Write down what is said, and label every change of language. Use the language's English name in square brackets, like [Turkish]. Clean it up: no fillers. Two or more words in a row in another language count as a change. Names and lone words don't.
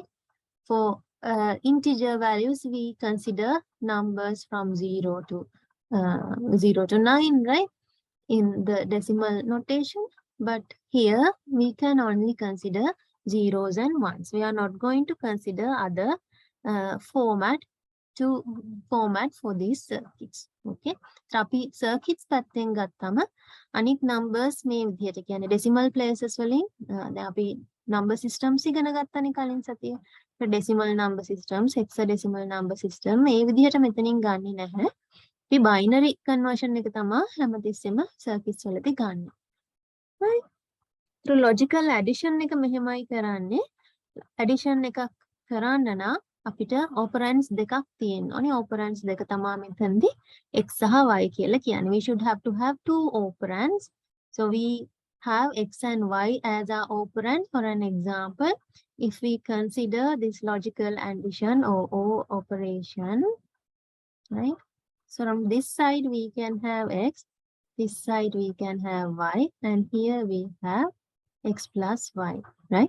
[English] For integer values, we consider numbers from 0 to 9, right? In the decimal notation. But here, we can only consider zeros and ones. We are not going to consider other format for these circuits. Okay, so [Sinhala] අපි circuits පැත්තෙන් ගත්තම අනිත් numbers මේ විදිහට කියන්නේ [English] decimal places [Sinhala] වලින් දැන් අපි [English] number systems [Sinhala] ඉගෙන ගත්තනේ කලින් සතියේ. [English] decimal number systems, hexadecimal number system [Sinhala] මේ විදිහට මෙතනින් ගන්නෙ නැහැ. අපි [English] binary conversion [Sinhala] එක තමයි හැමතිස්සෙම circuits වලදී ගන්නෙ. [English] Right? through logical addition [Sinhala] එක මෙහෙමයි කරන්නේ. addition එකක් කරන්න නම් අපිට operands දෙකක් තියෙන්න ඕනේ. operands දෙක තමයි මෙතනදී x සහ y කියලා කියන්නේ. [English] We should have to have two operands. So we have x and y as our operand. For an example, if we consider this logical addition or operation, right? So from this side we can have x, this side we can have y, and here we have x plus y, right?